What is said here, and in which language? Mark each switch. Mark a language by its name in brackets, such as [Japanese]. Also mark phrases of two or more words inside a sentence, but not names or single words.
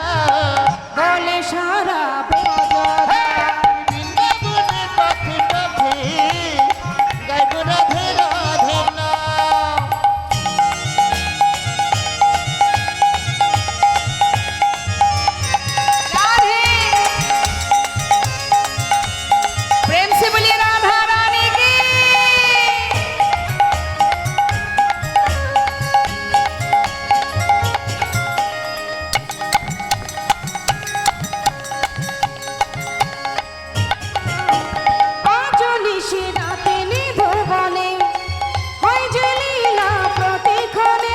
[Bangla] বলে সারা বেদা বৃন্দাবনের পথে পথে গাইব রাধে রাধে নাম [Hindi] राधे प्रेम से बोलिए राधा रानी की। [Bangla] আজ নিশি রাতে নিধুবনে হয় যে লীলা প্রতিক্ষণে